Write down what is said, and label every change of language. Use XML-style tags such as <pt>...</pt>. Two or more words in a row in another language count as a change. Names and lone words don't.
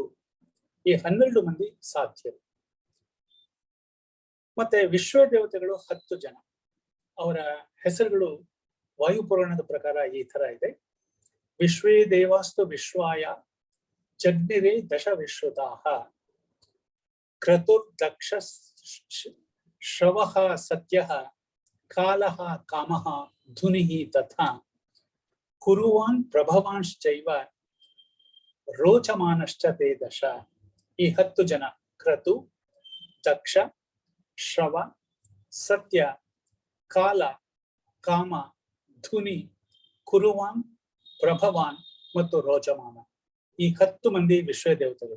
<kn>ಈ 12 ಮಂದಿ ಸಾಧ್ಯರು. ಮತ್ತೆ ವಿಶ್ವ ದೇವತೆಗಳು 10 ಜನ. ಅವರ ಹೆಸರುಗಳು ವಾಯುಪುರಾಣದ ಪ್ರಕಾರ ಈ ತರ ಇದೆ.</kn> <sa>ವಿಶ್ವೇ ದೇವಾಸ್ತು ವಿಶ್ವಾಯ ಜಗ್ನಿರೇ ದಶ ವಿಶ್ರುತಾಃ ಕ್ರತುರ್ದಕ್ಷ ಶ್ರವಃ ಸತ್ಯಃ ಕಾಲಃ ಕಾಮಃ ಧುನಿಃ ತಥಾ ಕುರುವಾನ್ ಪ್ರಭವಾಂಶ್ಚೈವ ರೋಚಮಾನಶ್ಚ ತೇ ದಶ.</sa> <kn>ಈ 10 ಜನ ಕ್ರತು, ದಕ್ಷ, ಶ್ರವ, ಸತ್ಯ, ಕಾಲ, ಕಾಮ, ಧುನಿ, ಕುರುವಾನ್, ಪ್ರಭವಾನ್ ಮತ್ತು ರೋಚಮಾನ. ಈ 10 ಮಂದಿ ವಿಶ್ವ ದೇವತೆಗಳು.</kn>